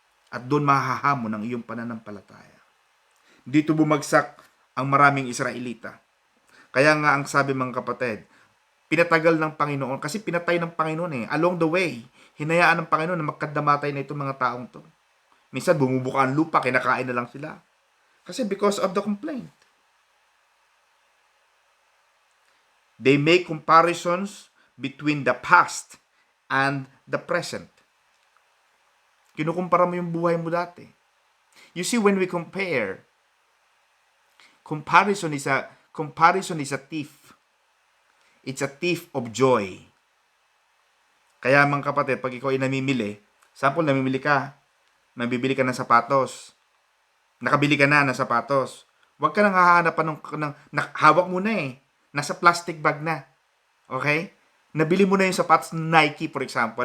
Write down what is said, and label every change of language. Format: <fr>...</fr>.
<tl>At doon mahahamon ang iyong pananampalataya. Dito bumagsak ang maraming Israelita. Kaya nga ang sabi mga kapatid, pinatagal ng Panginoon, kasi pinatay ng Panginoon eh.</tl> <en>Along the way,</en> <tl>hinayaan ng Panginoon na magkadamatay na itong mga taong to. Minsan bumubuka ang lupa, kinakain na lang sila.</tl> <en>Kasi because of the complaint. They make comparisons between the past and the present.</en> <tl>Kinukumpara mo yung buhay mo dati.</tl> <en>You see, when we compare, comparison is a thief. It's a thief of joy.</en> <tl>Kaya mga kapatid, pag ikaw ay namimili, sample namimili ka, nabibili ka ng sapatos, nakabili ka na ng sapatos, huwag ka nang hahanapan ng hawak mo na eh. Nasa plastic bag na. Okay? Nabili mo na yung sapatos ng Nike,</tl> <en>for example.</en>